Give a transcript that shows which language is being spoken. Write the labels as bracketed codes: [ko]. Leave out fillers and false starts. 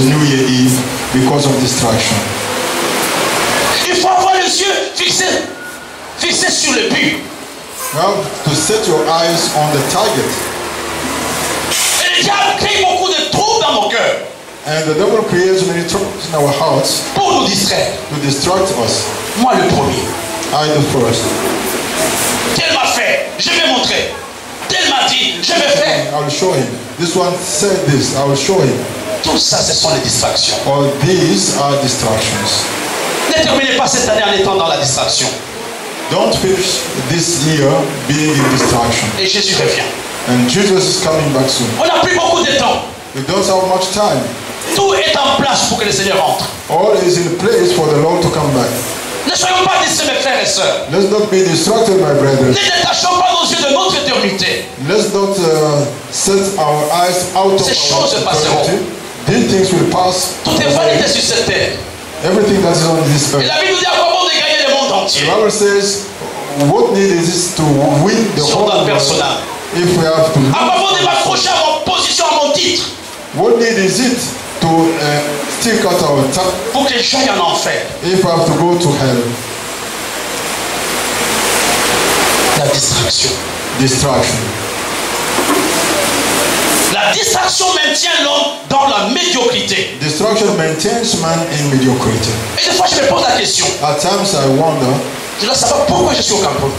[en] New Year Eve, because of distraction. [fr] Il faut avoir les yeux fixés sur le but. [en] You have to set your eyes on the target. [fr] Et le diable crée beaucoup de troubles dans nos cœurs [en] And the devil creates many troubles in our hearts [fr] pour nous distraire. [en] to distract us. [fr] Moi, le premier. [en] I the first. [fr] Tel m'a fait, je vais montrer. Tel m'a dit, je vais faire. [en] I will show him. This one said this, I will show him. [fr] Tout ça, ce sont les distractions. [en] All these are distractions. [fr] Ne terminez pas cette année en étant dans la distraction. [en] Don't finish this year being in distraction. [fr] Et Jésus revient. [en] And Jesus is coming back soon. [fr] On n'a plus beaucoup de temps. [en] We don't have much time. [fr] Tout est en place pour que le Seigneur entre. [en] All is in place for the Lord to come back. [fr] Ne soyons pas distraits, mes frères et sœurs. [en] Let's not be distracted, my [fr] Ne [en] brethren. [fr] détachons pas nos yeux de notre éternité. [en] Let's not set our eyes out of [fr] Ces [en] our [fr] choses passeront. [en] eternity. These things will pass. [fr] Tout est vanité sur cette terre. [en] Everything that is on this [fr] Et [en] earth. [fr] la Bible nous dit à quoi bon de gagner le monde [en] The [fr] entier. [en] Bible says, what need is this to win the [fr] Sur [en] whole [fr] notre [en] world [fr] personnel. [en] if we have to [fr] À quoi bon de [en] lose? [fr] m'accrocher à mon position, à mon titre, [en] What need is it to stick out our tongue [fr] pour que j'aille en enfer? [en] if we have to go to hell? [fr] La distraction. [en] Distraction. [fr] La distraction maintient l'homme dans la médiocrité. [en] Distraction maintains man in mediocrity. [fr] Et des fois, je me pose la question. [en] At times I wonder, [fr] Je dois savoir pourquoi je suis au Cameroun.